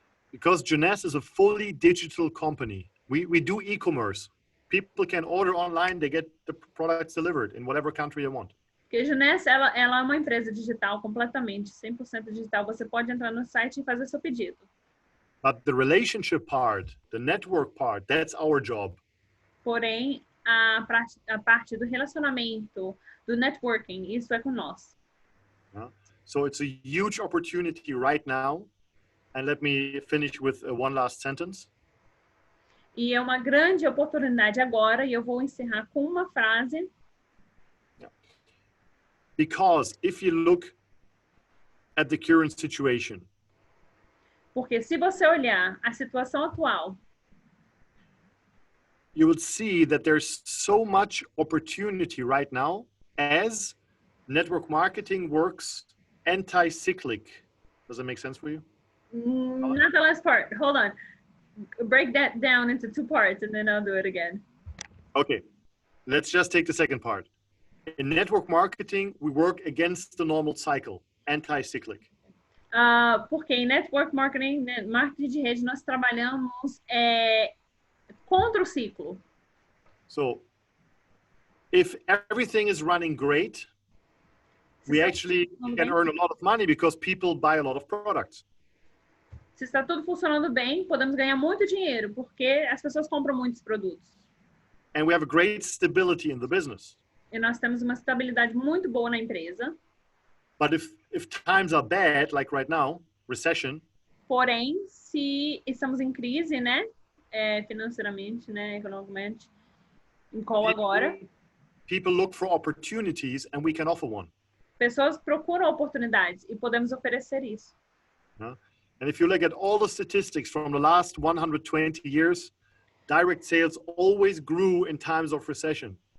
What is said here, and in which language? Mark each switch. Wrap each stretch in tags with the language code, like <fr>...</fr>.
<en>Because Jeunesse is a fully digital company. We do e-commerce. People can order online, they get the products delivered in whatever country they want.</en> <pt>Porque a Junessa, ela é uma empresa digital completamente, 100% digital. Você pode entrar no site e fazer seu pedido.</pt> <en>But the relationship part, the network part, that's our job.</en> <pt>Porém, a parte do relacionamento, do networking, isso é com nós.</pt> <en>So it's a huge opportunity right now. And let me finish with one last sentence.</en> <pt>E é uma grande oportunidade agora, e eu vou encerrar com uma frase.</pt> <en>Because if you look at the current situation,</en> <pt>porque se você olhar a situação atual,</pt> <en>you will see that there's so much opportunity right now as network marketing works anti-cyclic. Does that make sense for you? Not the last part. Hold on. Break that down into 2 parts and then I'll do it again. Okay. Let's just take the second part. In network marketing, we work against the normal cycle, anti-cyclic.</en> <pt>Porque em network marketing, marketing de rede, nós trabalhamos contra o ciclo.</pt> <en>So, if everything is running great, we actually can earn a lot of money because people buy a lot of products.</en> <pt>Se está tudo funcionando bem, podemos ganhar muito dinheiro porque as pessoas compram muitos produtos.</pt> <en>And we have a great stability in the business.</en> <pt>E nós temos uma estabilidade muito boa na empresa.</pt> <en>But if times are bad, like right now, recession.</en> <pt>Porém, se estamos em crise, né, financeiramente, né, economicamente, em qual agora?</pt> <en>People look for opportunities and we can offer one.</en> <pt>Pessoas procuram oportunidades e podemos oferecer isso.</pt> <en>And if you look at all the statistics from the last 120 years, direct sales always grew in times of recession.</en>